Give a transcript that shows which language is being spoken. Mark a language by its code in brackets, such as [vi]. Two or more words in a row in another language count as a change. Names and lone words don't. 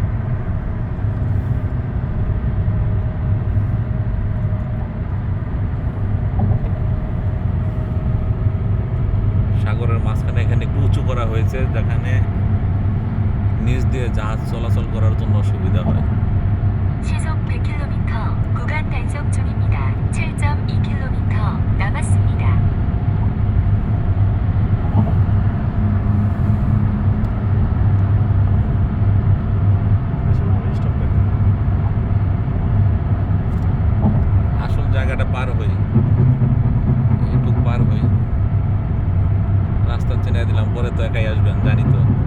[bn] সাগরের মাঝখানে এখানে একটু উঁচু করা হয়েছে, যেখানে নিচ দিয়ে জাহাজ চলাচল করার জন্য সুবিধা হয়। [ko] 시속 100km 구간 단속 중입니다. 7.2km 남았습니다. [bn] স্টপ করেন। আসল জায়গাটা পার হই, একটু পার হই, রাস্তা চিনে দিলাম, পরে তো একাই আসবেন জানি তো।